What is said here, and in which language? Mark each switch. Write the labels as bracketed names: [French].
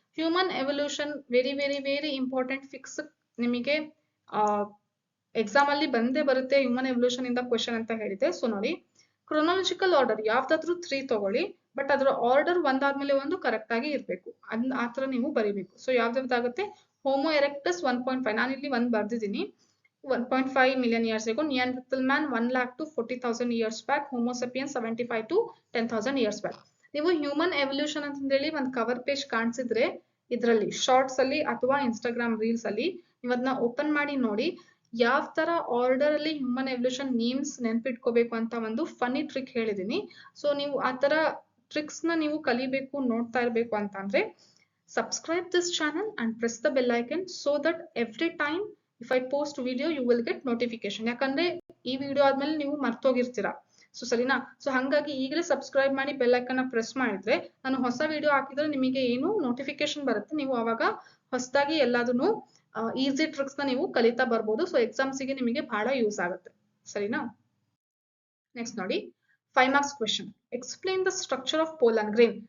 [English] Human evolution very important fix [Kannada] ನಿಮಗೆ exam ಅಲ್ಲಿ ಬಂದೇ ಬರುತ್ತೆ, ಹ್ಯೂಮನ್ ಎವಲ್ಯೂಷನ್ ಇಂದ ಕ್ವೆಶನ್ ಅಂತ ಹೇಳಿದೆ. ಸೊ ನೋಡಿ ಕ್ರೊನಾಲಜಿಕಲ್ ಆರ್ಡರ್ ಯಾವ್ದಾದ್ರು 3 ತಗೊಳ್ಳಿ, ಬಟ್ ಅದರ ಆರ್ಡರ್ ಒಂದಾದ್ಮೇಲೆ ಒಂದು ಕರೆಕ್ಟ್ ಆಗಿ ಇರಬೇಕು, ಆತರ ನೀವು ಬರೀಬೇಕು. [English] so ಯಾವ್ದಾಗುತ್ತೆ, homo erectus 1.5, [Kannada] ನಾನು ಇಲ್ಲಿ 1 ಬರ್ದಿದ್ದೀನಿ, [English] 1.5 million years ago, Neanderthal man 1 lakh to 40,000 years back, Homo sapiens 75 to 10,000 years back. [Kannada] ನೀವು ಹ್ಯೂಮನ್ ಎವಲ್ಯೂಷನ್ ಅಂತ ಹೇಳಿ ಒಂದು ಕವರ್ ಪೇಜ್ ಕಾಣಿಸಿದ್ರೆ ಇದರಲ್ಲಿ ಶಾರ್ಟ್ಸ್ ಅಲ್ಲಿ ಅಥವಾ ಇನ್ಸ್ಟಾಗ್ರಾಮ್ ರೀಲ್ಸ್ ಅಲ್ಲಿ ನೀವು ಅದನ್ನ ಓಪನ್ ಮಾಡಿ ನೋಡಿ, ಯಾವ ತರ ಆರ್ಡರ್ ಅಲ್ಲಿ ಹ್ಯೂಮನ್ ಎವಲ್ಯೂಷನ್ ನೇಮ್ಸ್ ನೆನ್ಪಿಟ್ಕೋಬೇಕು ಅಂತ ಒಂದು ಫನ್ನಿ ಟ್ರಿಕ್ ಹೇಳಿದೀನಿ. ಸೊ ನೀವು ಆ ತರ ಟ್ರಿಕ್ಸ್ ನ ನೀವು ಕಲಿಬೇಕು, ನೋಡ್ತಾ ಇರ್ಬೇಕು ಅಂತ ಅಂದ್ರೆ [English] subscribe this channel and press the bell icon so that every time if I post video you will get notification. [Kannada] ಯಾಕಂದ್ರೆ ಈ ವಿಡಿಯೋ ಆದ್ಮೇಲೆ ನೀವು ಮರ್ತೋಗಿರ್ತೀರಾ, ಸೊ ಸರಿನಾ. ಸೊ ಹಂಗಾಗಿ ಈಗಲೇ ಸಬ್ಸ್ಕ್ರೈಬ್ ಮಾಡಿ ಬೆಲ್ ಐಕನ್ ಪ್ರೆಸ್ ಮಾಡಿದ್ರೆ ನಾನು ಹೊಸ ವಿಡಿಯೋ ಹಾಕಿದ್ರೆ ನಿಮಗೆ ಏನು ನೋಟಿಫಿಕೇಶನ್ ಬರುತ್ತೆ, ನೀವು ಅವಾಗ ಹೊಸದಾಗಿ ಎಲ್ಲದನ್ನು ಈಸಿ ಟ್ರಿಕ್ಸ್ ನ ನೀವು ಕಲಿತಾ ಬರ್ಬೋದು. ಸೊ ಎಕ್ಸಾಮ್ಸಿಗೆ ನಿಮಗೆ ಬಹಳ ಯೂಸ್ ಆಗುತ್ತೆ, ಸರಿನಾ. ನೆಕ್ಸ್ಟ್ ನೋಡಿ 5 marks question, [English] Explain the structure of pollen grain.